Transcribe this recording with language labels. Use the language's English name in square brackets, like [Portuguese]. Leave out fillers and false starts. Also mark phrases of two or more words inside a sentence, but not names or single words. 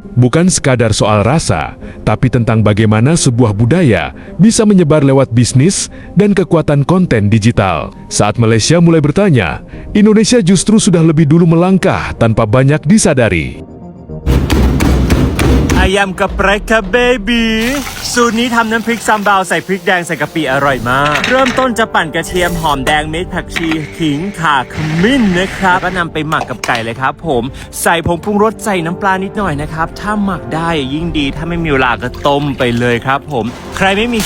[Indonesian] Bukan sekadar soal rasa, tapi tentang bagaimana sebuah budaya bisa menyebar lewat bisnis dan kekuatan konten digital. Saat Malaysia mulai bertanya, Indonesia justru sudah lebih dulu melangkah tanpa banyak disadari. Ayam geprek [Thai] ค่ะเบบีสูตรนี้ทำน้ำพริกซัมบาวใส่พริกแดงใส่กะปิอร่อยมากเริ่มต้นจะปั่นกระเทียมหอมแดงเม็ดผักชีขิงข่าขมิ้นนะครับก็นำไปหมักกับไก่เลยครับผมใส่ผงปรุงรสใส่น้ำปลานิดหน่อยนะครับถ้าหมักได้ยิ่งดีถ้าไม่มีเวลาก็ต้มไปเลยครับผมใครไม่มี